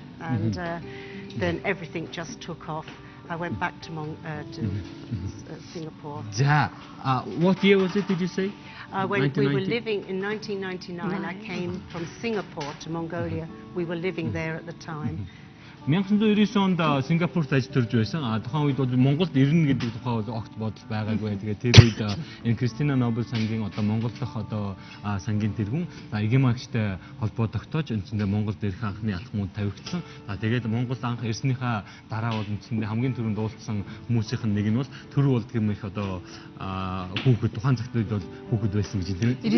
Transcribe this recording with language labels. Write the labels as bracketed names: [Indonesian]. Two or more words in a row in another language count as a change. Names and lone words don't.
[English] And then everything just took off. I went back to Singapore. Yeah. What year was it, did you say? When we were living in 1999, I came from Singapore to Mongolia. We were living there at the time. [Mongolian] 1999 онд Сингапурт ажиллаж байсан. Тухайн үед бол Монголд ирнэ гэдэг тухай бол огт бодол байгаагүй. Тэгээд тэр үед энэ Christina Noble сангийн одоо Монгол дахь одоо сангийн тэргүүн Эгема гэгчтэй холбоо тогтоож үндсэндээ Монголд ирэх анхны алхмууд тавигдсан. Тэгээд Монголд анх ирснийхаа дараа бол үндсэндээ хамгийн түрүүнд уулзсан хүмүүсийнх нь нэг нь бол төр болд гэм их одоо хүүхэд тухайн цагт үед бол хүүхэд байсан гэж тийм ээ.